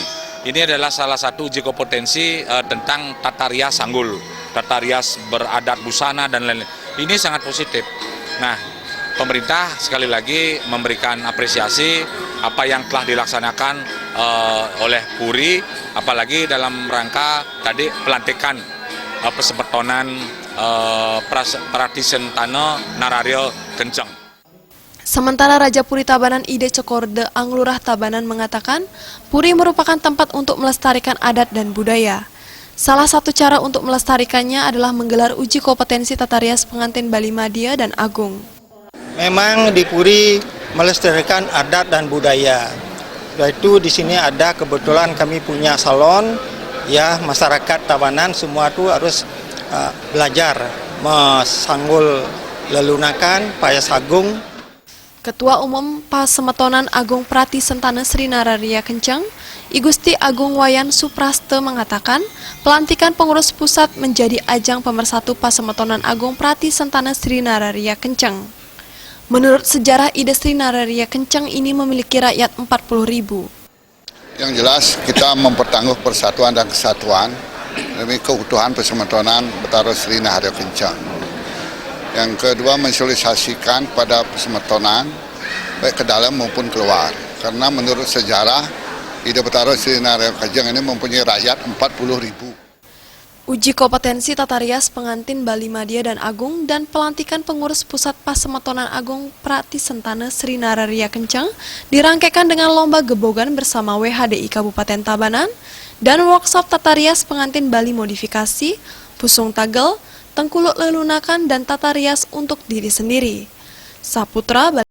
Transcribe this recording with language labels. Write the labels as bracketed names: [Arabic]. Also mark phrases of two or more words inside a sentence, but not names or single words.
[Indonesian] Ini adalah salah satu uji kompetensi tentang tata rias sanggul, tata rias beradat busana dan lain-lain. Ini sangat positif. Nah, pemerintah sekali lagi memberikan apresiasi apa yang telah dilaksanakan oleh Puri, apalagi dalam rangka tadi pelantikan Pasemetonan Prati Sentane Nararya Kencang. Sementara Raja Puri Tabanan Ide Cokorde Anglurah Tabanan mengatakan, Puri merupakan tempat untuk melestarikan adat dan budaya. Salah satu cara untuk melestarikannya adalah menggelar uji kompetensi tata rias pengantin Bali Madya dan Agung. Memang di Puri melestarikan adat dan budaya. Yaitu di sini ada kebetulan kami punya salon, ya masyarakat Tabanan semua tuh harus belajar mesanggul lelunakan payas agung. Ketua Umum Pasemetonan Agung Prati Sentane Sri Nararya Kencang, I Gusti Agung Wayan Supraste mengatakan, pelantikan pengurus pusat menjadi ajang pemersatu Pasemetonan Agung Prati Sentane Sri Nararya Kencang. Menurut sejarah Ide Sri Nararya Kencang ini memiliki rakyat 40.000. Yang jelas kita mempertangguh persatuan dan kesatuan demi keutuhan Pasemetonan Betara Sri Nararya Kencang. Yang kedua, mensosialisasikan pada Pasemetonan baik ke dalam maupun keluar. Karena menurut sejarah, Ide Betara Sri Nararya Kencang ini mempunyai rakyat 40.000. Uji kompetensi tata rias pengantin Bali Madya dan Agung dan pelantikan pengurus Pusat Pasemetonan Agung Prati Sentane Sri Nararya Kencang dirangkaikan dengan lomba gebogan bersama WHDI Kabupaten Tabanan dan workshop tata rias pengantin Bali modifikasi, pusung tagel, tengkuluk lelunakan dan tata rias untuk diri sendiri. Saputra